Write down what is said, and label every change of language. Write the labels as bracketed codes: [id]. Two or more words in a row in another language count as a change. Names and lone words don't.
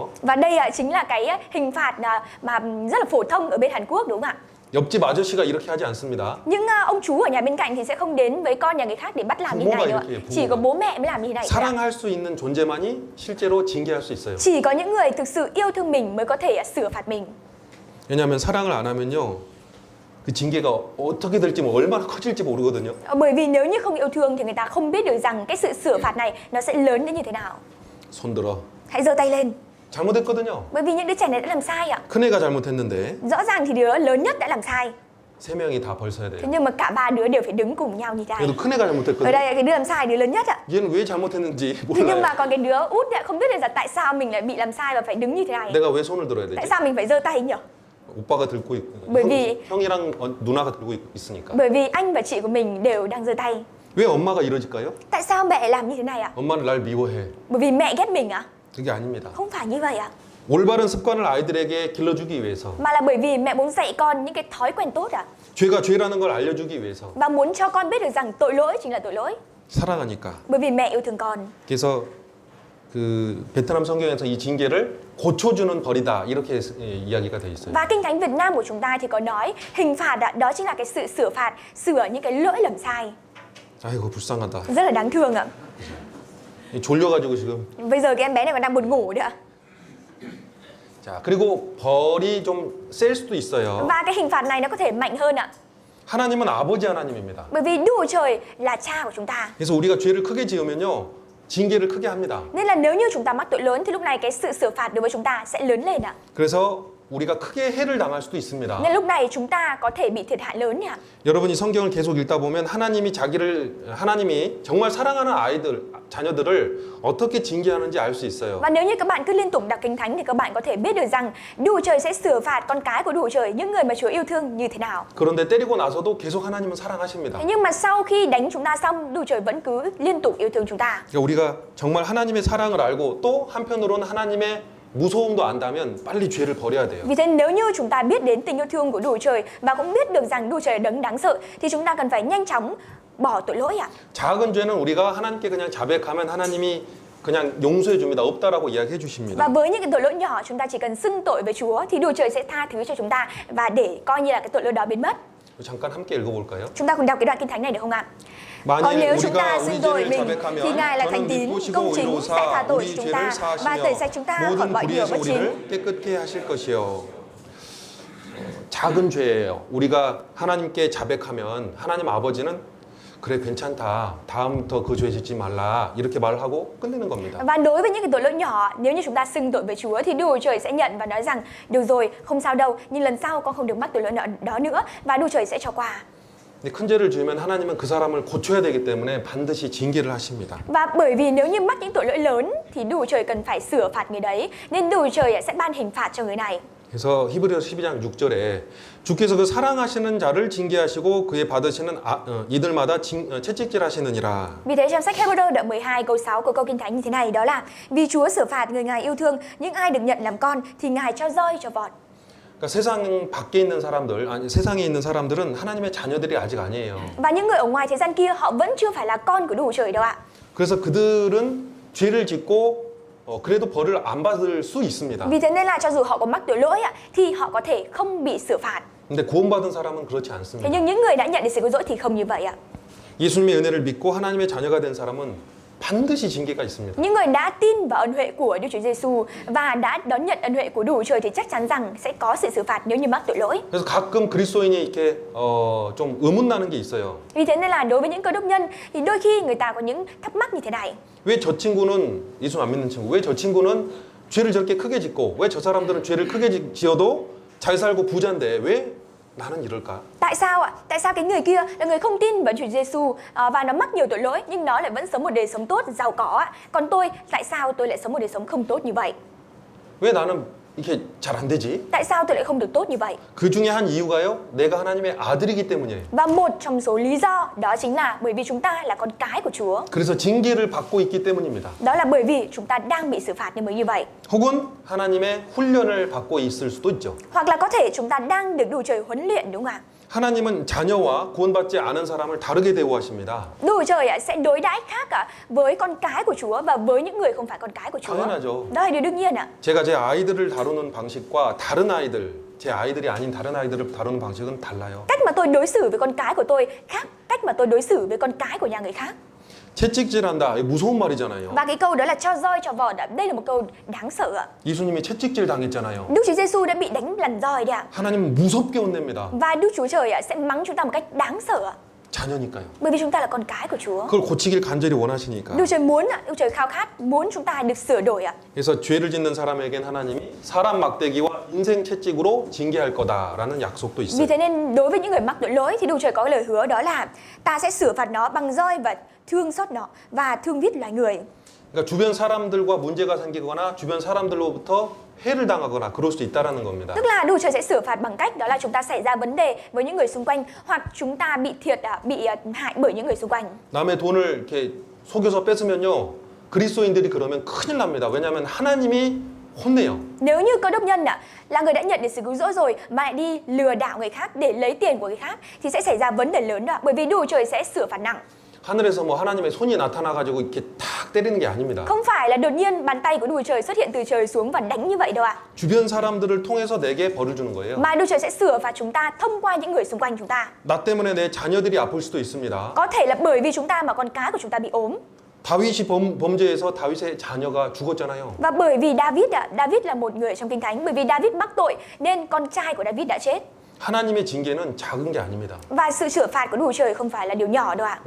[vi] Và đây chính là cái hình phạt mà rất là phổ thông ở bên Hàn Quốc đúng không ạ? [ko] 옆집 아저씨가 이렇게 하지 않습니다. [vi] Những ông chú ở nhà bên cạnh thì sẽ không đến với con nhà người khác để bắt làm như thế này đâu ạ. Chỉ có bố mẹ mới làm như thế này. [ko] 사랑할 수 있는 존재만이 실제로 징계할 수 있어요. [vi] Chỉ có những người thực sự yêu thương mình mới có thể sửa phạt mình. [ko] 왜냐하면 사랑을 안 하면요, 그 징계가 어떻게 될지 얼마나 커질지 모르거든요. [vi] Bởi vì nếu như không yêu thương thì người ta không biết được rằng cái sự sửa phạt này nó sẽ lớn đến như thế nào. [ko] 손 들어. [vi] Hãy giơ tay lên. [ko] 잘못했거든요. [vi] Bởi vì những đứa trẻ này đã làm sai ạ. [ko] 큰애가 잘못했는데 [vi] Rõ ràng thì đứa lớn nhất đã làm sai. [ko] 세 명이 다 벌써야 돼요. [vi] Thế nhưng mà cả ba đứa đều phải đứng cùng nhau như thế này. [ko] 그래도 큰애가 [vi] Ở [ko] 잘못했거든요. [vi] đây cái đứa làm sai đứa lớn nhất ạ. [ko] 얘는 왜 잘못했는지 [vi] Thế nhưng [ko] 몰라요. [vi] mà còn cái đứa út lại không biết được là tại sao mình lại bị làm sai và phải đứng như thế này. [ko] 내가 왜 손을 들어야 [vi] Tại [ko] 되지? [vi] sao mình phải giơ tay nhỉ? [ko] 오빠가 들고 [vi] bởi vì [ko] 형이랑 누나가 들고 있으니까. [vi] Bởi vì anh và chị của mình đều đang giơ tay. [ko] 왜 엄마가 이러질까요? [vi] Tại sao mẹ làm như thế này ạ? [ko] 엄마는 날 미워해. [vi] Bởi vì mẹ ghét mình ạ? [ko] 그게 아닙니다. [vi] Không phải như vậy ạ. [ko] 올바른 습관을 아이들에게 길러주기 위해서, [vi] Mà là bởi vì mẹ muốn dạy con những cái thói quen tốt ạ. [ko] 죄가 죄라는 걸 알려주기 위해서, [vi] Và muốn cho con biết được rằng tội lỗi chính là tội lỗi. [ko] 사랑하니까. [vi] Bởi vì mẹ yêu thương con. [ko] 그래서 그 베트남 성경에서 이 징계를 고쳐주는 벌이다 이렇게 이야기가 돼 있어요. [vi] Và Kinh Thánh Việt Nam của chúng ta thì có nói hình phạt ạ, đó chính là cái sự sửa phạt, sửa những cái lỗi lầm sai. [ko] 아이고 불쌍하다. [vi] Rất là đáng thương ạ. [ko] 졸려가지고 지금. [vi] Bây giờ cái em bé này còn đang buồn ngủ nữa ạ. [ko] 자 그리고 벌이 좀 셀 수도 있어요. [vi] Và cái hình phạt này nó có thể mạnh hơn ạ. [ko] 하나님은 아버지 하나님입니다. [vi] Bởi vì Đức Chúa Trời là cha của chúng ta. [ko] 그래서 우리가 죄를 크게 지으면요 징계를 크게 합니다. [vi] Nên là nếu như chúng ta mắc tội lớn thì lúc này cái sự sửa phạt đối với chúng ta sẽ lớn lên ạ. [ko] 그래서 우리가 크게 해를 당할 수도 있습니다. [vi] Nên lúc này chúng ta có thể bị thiệt hại lớn ạ. [ko] 여러분이 성경을 계속 읽다 보면 하나님이 정말 사랑하는 자녀들을 어떻게 징계하는지 알 수 있어요. [vi] Và nếu như các bạn cứ liên tục đọc Kinh Thánh thì các bạn có thể biết được rằng Đức Chúa Trời sẽ sửa phạt con cái của Đức Chúa Trời, những người mà Chúa yêu thương như thế nào. [ko] 그런데 때리고 나서도 계속 하나님은 사랑하십니다. [vi] Thế nhưng mà sau khi đánh chúng ta xong, Đức Chúa Trời vẫn cứ liên tục yêu thương chúng ta. [ko] 그러니까 우리가 정말 하나님의 사랑을 알고 또 한편으로는 하나님의 무서움도 안다면 빨리 죄를 버려야 돼요. [vi] Vì thế nếu như chúng ta biết đến tình yêu thương của Đức Chúa Trời và cũng biết được rằng Đức Chúa Trời là đấng đáng sợ thì chúng ta cần phải nhanh chóng bỏ tội lỗi ạ. [ko] 작은 죄는 우리가 하나님께 그냥 자백하면 하나님이 그냥 용서해 줍니다. 없다라고 이야기해 주십니다. [vi] Và với những cái tội lỗi nhỏ chúng ta chỉ cần xưng tội với Chúa thì Đức Chúa Trời sẽ tha thứ cho chúng ta và để coi như là cái tội lỗi đó biến mất. [ko] 잠깐 함께 읽어볼까요? [vi] Chúng ta cùng đọc cái đoạn kinh thánh này được không ạ? Còn [ko] 만일 [vi] nếu chúng [ko] 우리가 [vi] ta [ko] 우리 [vi] xưng tội [ko] 죄를 [vi] mình thì Ngài là [ko] 자백하면 [vi] thành [ko] 저는 [vi] tín, [ko] 믿으시고 [vi] công chính sẽ tha [ko] 의로우사 [vi] tội [ko] 우리 [vi] cho chúng [ko] 죄를 [vi] ta và tẩy sạch chúng ta khỏi [ko] 사하시며 [vi] mọi điều [ko] 모든 [vi] bất [ko] 불의에서 [vi] chính. [ko] 우리를 깨끗게 하실 것이요. 작은 죄예요. 우리가 하나님께 자백하면 하나님 아버지는 그래 괜찮다. 다음부터 그 죄 짓지 말라. 이렇게 말하고 끝내는 겁니다. [vi] Và đối với những cái tội lỗi nhỏ, nếu như chúng ta xưng tội với Chúa thì Đức Chúa Trời sẽ nhận và nói rằng được rồi, không sao đâu, nhưng lần sau con không được mắc tội lỗi đó nữa và Đức Chúa Trời sẽ cho qua. [ko] 근데 큰 죄를 지으면 하나님은 그 사람을 고쳐야 되기 때문에 반드시 징계를 하십니다. [vi] Và bởi vì nếu như mắc những tội lỗi lớn thì Đức Chúa Trời cần phải sửa phạt người đấy, nên Đức Chúa Trời sẽ ban hình phạt cho người này. [ko] 그래서 히브리서 12장 6절에 주께서 그 사랑하시는 자를 징계하시고 그의 받으시는 이들마다 채찍질 하시느니라. [vi] Vì thế trong sách Hebrew đoạn 12 câu 6 của câu kinh thánh như thế này, đó là vì Chúa sửa phạt người Ngài yêu thương, những ai được nhận làm con thì Ngài cho roi cho vọt. [ko] 그러니까 세상 밖에 있는 사람들, 아니 세상에 있는 사람들은 하나님의 자녀들이 아직 아니에요. [vi] Và những người ở ngoài thế gian kia họ vẫn chưa phải là con của Đức Chúa Trời đâu ạ. [ko] 그래서 그들은 죄를 짓고 그래도 벌을 안 받을 수 있습니다. [vi] Vì thế nên là cho dù họ có mắc tội lỗi ạ, thì họ có thể không bị xử phạt. [ko] 근데 구원받은 사람은 그렇지 [vi] Thế [ko] 않습니다. [vi] nhưng những người đã nhận được sự cứu rỗi thì không như vậy ạ. [ko] 예수님의 은혜를 믿고 하나님의 자녀가 된 사람은 반드시 징계가 있습니다. [vi] Những người đã tin vào ân huệ của Đức Chúa Giêsu và đã đón nhận ân huệ của Đức Chúa Trời thì chắc chắn rằng sẽ có sự xử phạt nếu như mắc tội lỗi. [ko] 그래서 가끔 그리스도인이 이렇게 좀 의문 나는 게 있어요. [vi] Vì thế nên là đối với những cơ đốc nhân thì đôi khi người ta có những thắc mắc như thế này. [ko] 왜 저 친구는 예수 안 믿는 친구, 왜 저 친구는 죄를 저렇게 크게 짓고 왜 저 사람들은 죄를 크게 지어도 잘 살고 부자인데 왜 나는 이럴까? [vi] Tại sao ạ? Tại sao cái người kia là người không tin vào Chúa Giêsu và nó mắc nhiều tội lỗi nhưng nó lại vẫn sống một đời sống tốt, giàu có ạ? Còn tôi, tại sao tôi lại sống một đời sống không tốt như vậy? [ko] 왜 나는 이렇게 잘 안 되지? [vi] Tại sao tôi lại không được tốt như vậy? [ko] 그 중에 한 이유가요. 내가 하나님의 아들이기 때문이에요. [vi] Và một trong số lý do đó chính là bởi vì chúng ta là con cái của Chúa. [ko] 그래서 징계를 받고 있기 때문입니다. [vi] Đó là bởi vì chúng ta đang bị xử phạt nên mới như vậy. [ko] 혹은 하나님의 훈련을 받고 있을 수도 있죠. [vi] Hoặc là có thể chúng ta đang được Đức Chúa Trời huấn luyện đúng không ạ? [ko] 하나님은 자녀와 구원받지 않은 사람을 다르게 대우하십니다. [vi] Đức Chúa Trời sẽ đối đãi khác với con cái của Chúa và với những người không phải con cái của Chúa. [ko] 당연하죠. [vi] Đó là điều đương nhiên ạ. [ko] 제가 제 아이들을 다루는 방식과 다른 아이들, 제 아이들이 아닌 다른 아이들을 다루는 방식은 달라요. [vi] Cách mà tôi đối xử với con cái của tôi khác cách mà tôi đối xử với con cái của nhà người khác. [ko] 채찍질한다. 이거 무서운 말이잖아요. [vi] Và cái câu đó là cho roi cho vọt. Đây là một câu đáng sợ ạ. [ko] 예수님이 채찍질 당했잖아요. [vi] Đức Chúa Giêsu đã bị đánh lần roi đấy ạ. [ko] 하나님은 무섭게 혼냅니다. [vi] Và Đức Chúa Trời sẽ mắng chúng ta một cách đáng sợ ạ. [ko] 자녀니까요. [vi] Bởi vì chúng ta là con cái của Chúa. [ko] 그걸 고치길 간절히 원하시니까. [vi] Đức Trời muốn ạ, Đức Trời khao khát muốn chúng ta được sửa đổi ạ. [ko] 그래서 죄를 짓는 사람에겐 하나님이 사람 막대기와 인생 채찍으로 징계할 거다라는 약속도 [vi] Vì [ko] 있어요. [vi] thế nên đối với những người mắc tội lỗi thì Đức Trời có lời hứa đó là ta sẽ sửa phạt nó bằng roi và thương xót nó và thương viết loài người. [ko] 그러니까 주변 사람들과 문제가 생기거나 주변 사람들로부터 해를 당하거나 그럴 수 있다라는 겁니다. [vi] Tức là Đức Trời sẽ sửa phạt bằng cách đó là chúng ta xảy ra vấn đề với những người xung quanh hoặc chúng ta bị bị hại bởi những người xung quanh. [ko] 남의 돈을 이렇게 속여서 뺏으면요. 그리스도인들이 그러면 큰일 납니다. 왜냐하면 하나님이 혼내요. [vi] Nếu như cơ đốc nhân là người đã nhận được sự cứu rỗi rồi mà lại đi lừa đảo người khác để lấy tiền của người khác thì sẽ xảy ra vấn đề lớn đó, bởi vì Đức Trời sẽ sửa phạt nặng. [ko] 하늘에서 뭐 하나님의 손이 나타나가지고 이렇게 탁 때리는 게 아닙니다. [vi] Không phải là đột nhiên bàn tay của Đức Trời xuất hiện từ trời xuống và đánh như vậy đâu ạ. [ko] 주변 사람들을 통해서 내게 벌을 주는 거예요. [vi] Mà Đức Trời sẽ sửa phạt chúng ta thông qua những người xung quanh chúng ta. [ko] 나 때문에 내 자녀들이 아플 수도 있습니다. [vi] Có thể là bởi vì chúng ta mà con cái của chúng ta bị ốm. [ko] 다윗이 범죄해서 다윗의 자녀가 죽었잖아요. [vi] Và bởi vì David là một người trong Kinh Thánh, bởi vì David mắc tội nên con trai của David đã chết. [ko] 하나님의 징계는 작은 게 아닙니다. [vi] Và sự sửa phạt của Đức Trời không phải là điều nhỏ đâu ạ.